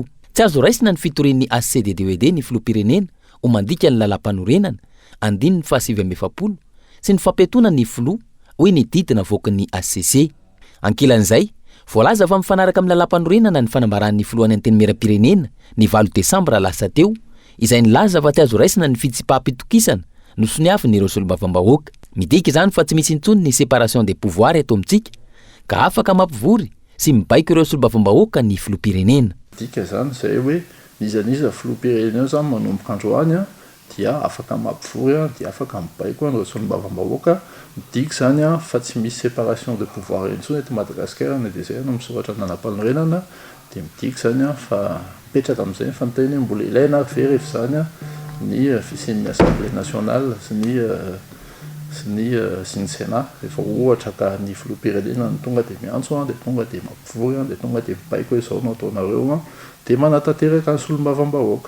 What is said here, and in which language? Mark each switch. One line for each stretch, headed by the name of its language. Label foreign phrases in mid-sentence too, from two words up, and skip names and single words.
Malagasy: Tsy azo raisina ny fitorian'ny ACDDED ny filoham-pirenena ho mandika ny lalam-panorenana andiny ny 770 sy ny fampiatona ny filoha hoy ny didina voakan'ny ACC. Ankilan'izay voalaza fa mifanaraka amin'ny lalam-panorenana ny fanambaran'ny filohan'ny anteny miera-pirenena ny 9 Desambra lasa teo izay nilaza fa tsy azo raisina ny fitsipaham-pitokisana no soniafin'ireo solom-bavam-bahoaka. Midika izany fa tsy misy intsony ny
French: séparation des pouvoirs
Malagasy: eto amintsika ka afaka mampivory sy mibaiko ireo solom-bavam-bahoaka ny filoham-pirenena. Dika zany zay hoe nizaniza filoham-pirenena zany manomboka androany dia afaka mampivory dia afaka mibaiko ireo solom-bavam-bahoaka. Midika zany fa tsy misy
French: séparation de pouvoir
Malagasy: intsony eto Madagasikara na dia zay no misoratra ny lalam-panorenana dia midika zany fa mipetraka amin'izay fanteny mbola ilaina ary very efa zany ny fisian'ny Assemblée nationale sy ny Sénat efa ohatra ka ny filoham-pirenena ny tonga dia miantso dia tonga dia mampivory dia tonga dia mibaiko izao no ataonareo dia manatanteraka ny solom-bavam-bahoaka.